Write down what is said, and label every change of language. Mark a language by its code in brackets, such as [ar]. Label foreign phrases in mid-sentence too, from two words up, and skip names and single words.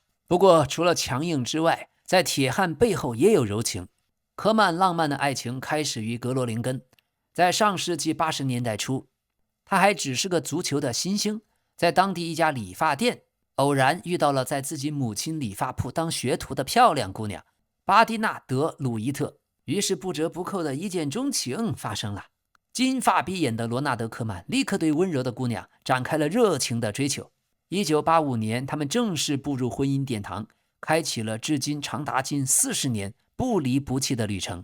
[zh] 不過除了強硬之外，在鐵漢背後也有柔情。科曼浪漫的愛情開始於格羅林根，在上世紀80年代初，他還只是個足球的新星，在當地一家理髮店偶然遇到了在自己母親理髮鋪當學徒的漂亮姑娘巴蒂娜·德·魯伊特，於是不折不扣的一見鍾情發生了。金髮碧眼的羅納德·科曼立刻對溫柔的姑娘展開了熱情的追求。1985年，他們正式步入婚姻殿堂，開啟了至今長達近40年不離不棄的旅程。